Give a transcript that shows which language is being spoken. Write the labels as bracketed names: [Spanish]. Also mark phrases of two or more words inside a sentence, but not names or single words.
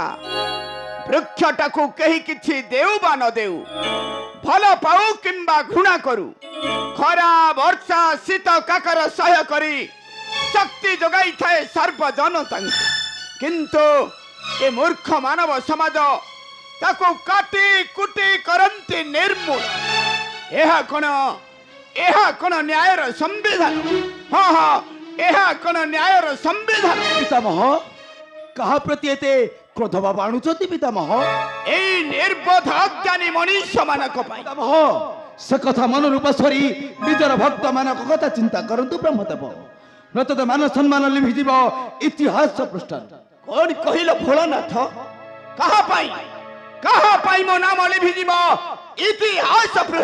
[Odia] ବୃକ୍ଷଟାକୁ କେହି କିଛି ଦେଉ ବା ନ ଦେଉ, ଭଲ ପାଉ କିମ୍ବା ଘୃଣା କରୁ, ଖରା ବର୍ଷା ଶୀତ କାକର ସହ୍ୟ କରି ଶକ୍ତି ଯୋଗାଇ ଥାଏ ସର୍ବଜନତା। କିନ୍ତୁ ଏ ମୂର୍ଖ ମାନବ ସମାଜ ତାକୁ କାଟି କୁଟି କରନ୍ତି ନିର୍ମୂଳ। ଏହା କେଉଁ ନ୍ୟାୟର ସମ୍ବିଧାନ? ହଁ ହଁ, ଏହା କେଉଁ ନ୍ୟାୟର ସମ୍ବିଧାନ? ପିତାମହ କାହା ପ୍ରତି ଏତେ କ୍ରୋଧ ଭାବ ଆଣୁଛନ୍ତି ପିତାମହ? ଏ ନିର୍ବୋଧ ଅଜ୍ଞାନୀ ମନୁଷ୍ୟ ମାନଙ୍କ ପାଇଁ। ପିତାମହ ସେ କଥା ମନ ରୂପ ସରି ନିଜର ଭକ୍ତ ମାନଙ୍କ କଥା ଚିନ୍ତା କରନ୍ତୁ ବ୍ରହ୍ମଦେବ, ନତୁବା ମାନ ସମ୍ମାନ ଲିଭିଯିବ ଇତିହାସ ପୃଷ୍ଠା। କିଏ କହିଲ ଭୋଳାନାଥ? କାହା ପାଇଁ ମୋ ନାମ ଲିଭିଯିବ ଇତିହାସ ପୃଷ୍ଠା?